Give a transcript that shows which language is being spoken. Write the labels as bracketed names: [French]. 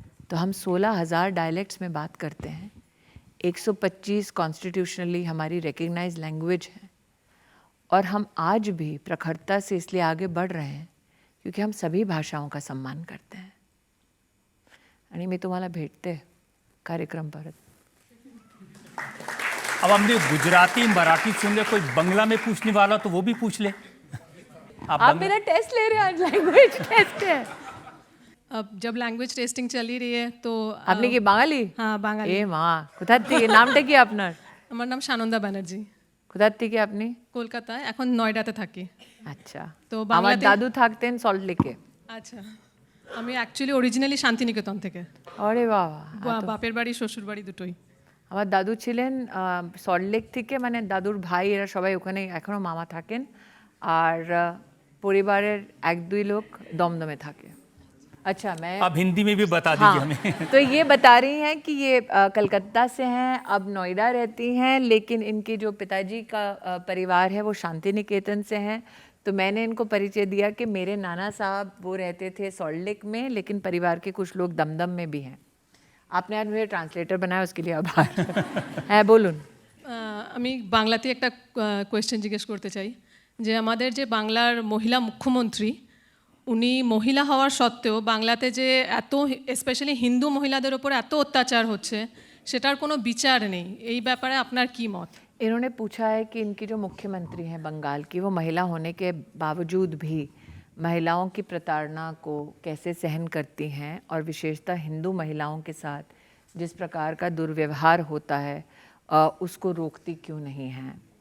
[Hindi] तो हम 16,000 डायलेक्ट्स में बात करते हैं, 125 कॉन्स्टिट्यूशनली हमारी रिकग्नाइज लैंग्वेज है और हम आज भी प्रखरता से इसलिए आगे बढ़ रहे हैं क्योंकि हम सभी भाषाओं का सम्मान करते हैं। [Marathi] आणि मी तुम्हाला भेटते कार्यक्रम परत। [Hindi] अब हमने गुजराती मराठी सुन ले, कोई बंगला में पूछने वाला तो वो भी पूछ ले। आप मेरा टेस्ट ले रहे हैं आज, लैंग्वेज टेस्ट है। अब जब लैंग्वेज टेस्टिंग चली रही है तो [Bangla] আপনি কি বাঙালি? হ্যাঁ বাঙালি। এ মা, কোথা থেকে? নামটা কি আপনার? আমার নাম সানন্দা ব্যানার্জি, কোথা থেকে আপনি? কলকাতায়, এখন নয়ডাতে থাকি। আচ্ছা, তো আমার বাংলাদেশ দাদু থাকতেন সল্ট লেকে। আচ্ছা, আমি অ্যাকচুয়ালি অরিজিনালি শান্তিনিকেতন থেকে। আরে বাবা, বাপের বাড়ি শ্বশুর বাড়ি দুটোই। আমার দাদু ছিলেন সল্ট লেক থেকে, মানে দাদুর ভাই এরা সবাই ওখানে এখনো মামা থাকেন আর পরিবারের 1-2 লোক দমদমে থাকে। [Hindi] अच्छा, मैं अब हिंदी में भी बता दीजिए हाँ, हमें। तो ये बता रही हैं कि ये कलकत्ता से हैं, अब नोएडा रहती हैं, लेकिन इनके जो पिताजी का परिवार है वो शांति निकेतन से हैं। तो मैंने इनको परिचय दिया कि मेरे नाना साहब वो रहते थे सॉल्ट लेक में, लेकिन परिवार के कुछ लोग दमदम में भी हैं। आपने आज मुझे ट्रांसलेटर बनाया, उसके लिए आभार। [Bangla] হ্যাঁ বলুন। আমি বাংলাতে একটা কোয়েশ্চেন জিজ্ঞেস করতে চাই যে আমাদের যে বাংলার মহিলা মুখ্যমন্ত্রী, উনি মহিলা হওয়ার সত্ত্বেও বাংলাতে যে এত স্পেশালি হিন্দু মহিলাদের ওপর এত অত্যাচার হচ্ছে সেটার কোনো বিচার নেই, এই ব্যাপারে আপনার কি মত? [Hindi] इन्होंने पूछा है कि इनकी जो मुख्यमंत्री हैं बंगाल की, वो महिला होने के बावजूद भी महिलाओं की प्रताड़ना को कैसे सहन करती हैं और विशेषतः हिंदू महिलाओं के साथ जिस प्रकार का दुर्व्यवहार होता है उसको रोकती क्यों नहीं हैं।